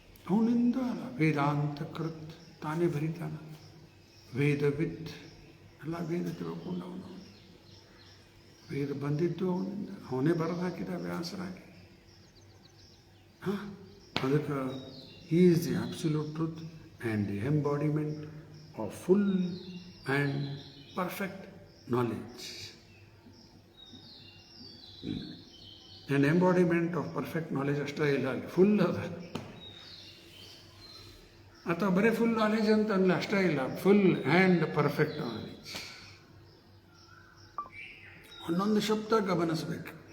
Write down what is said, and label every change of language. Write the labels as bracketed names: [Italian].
[Kannada] ಅವನಿಂದ ವೇದಾಂತ ಕೃತ್, ತಾನೇ ಬರೀತಾನ. ವೇದವಿತ್, ಎಲ್ಲ ವೇದ ತಿಳ್ಕೊಂಡವನು. ವೇದ ಬಂದಿದ್ದು ಅವನಿಂದ, ಅವನೇ ಬರೆದು ಹಾಕಿದ ವ್ಯಾಸರಾಗಿ. [English] ಅದಕ್ಕೆ he is the absolute truth and the embodiment of full and perfect knowledge. An embodiment of perfect knowledge [Kannada] ಅಷ್ಟೇ ಇಲ್ಲ, ಅಲ್ಲಿ ಫುಲ್ ಅದ. ಅಥವಾ ಬರೀ ಫುಲ್ ನಾಲೆಜ್ ಅಂತ ಅಲ್ಲ, ಅಷ್ಟೇ ಇಲ್ಲ, [English] Full and perfect knowledge. [Kannada] ಒಂದೊಂದು ಶಬ್ದ ಗಮನಿಸಬೇಕು.